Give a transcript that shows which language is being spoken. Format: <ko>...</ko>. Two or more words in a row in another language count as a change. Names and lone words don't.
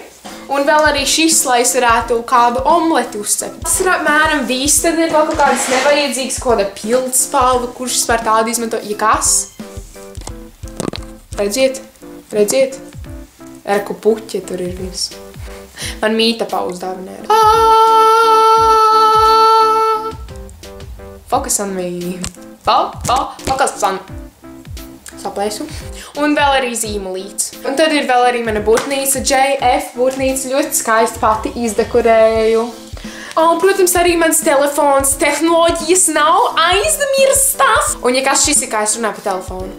<lv>Un vēl arī šis, lai es varētu kādu omleti uzcept. Tas ir apmēram viss, tad ir kaut kādas nevajadzīgas, kāda pildspalva, kurš vispār tādu izmanto. Ja kas? Redziet? Reku puķe tur ir viss. Man mīta pauzdāvinē.</lv> <en>Focus on me. Focus on me.</en> <lv>Saplēsu. Un vēl arī zīmulīts. Un tad ir vēl arī mana burtnīca, JF burtnīca, ļoti skaisti pati izdekorēju. Un, protams, arī mans telefons, tehnoloģijas nav aizmirstas. Un, ja kas šis ir, kā es runāju pa telefonu.</lv>